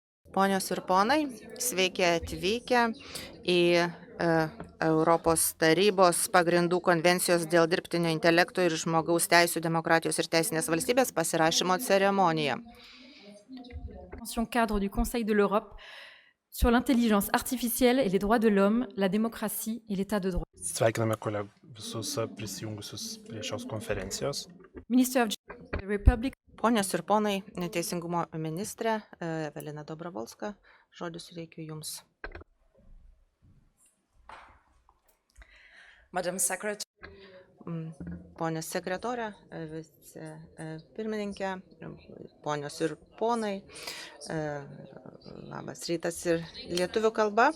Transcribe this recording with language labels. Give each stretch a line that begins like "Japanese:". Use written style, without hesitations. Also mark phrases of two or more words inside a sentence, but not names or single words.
Lithuanian: Ponios ir ponai, sveiki atvykę į Europos tarybos pagrindų konvencijos dėl dirbtinio intelekto ir žmogaus teisų, demokratijos ir teisinės valstybės pasirašymo ceremoniją.
French: Convention cadre du Conseil de l'Europe sur l'intelligence artificielle et les droits de l'homme, la démocratie et l'état de droit.
Lithuanian: Sveikiname visus prisijungusius prie šios konferencijos.
English: Minister of the Republic.
Lithuanian: Ponios ir ponai, teisingumo ministrė Evelina Dobrovolska, žodį suteikiu Jums.
English: Madam Secretary.
Lithuanian: Ponė sekretorė, vicepirmininkė, ponios ir ponai, labas rytas ir lietuvių kalba.